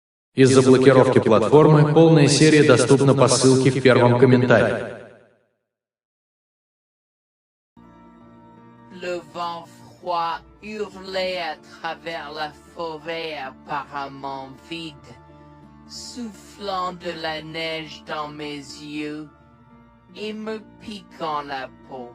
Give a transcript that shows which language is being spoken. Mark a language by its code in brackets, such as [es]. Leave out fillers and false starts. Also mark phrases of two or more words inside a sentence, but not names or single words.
[ru] Из-за блокировки платформы полная серия доступна по ссылке в первом комментарии. [fr] Le vent froid hurlait à travers la forêt apparemment vide, soufflant de la neige dans mes yeux et me piquant la peau.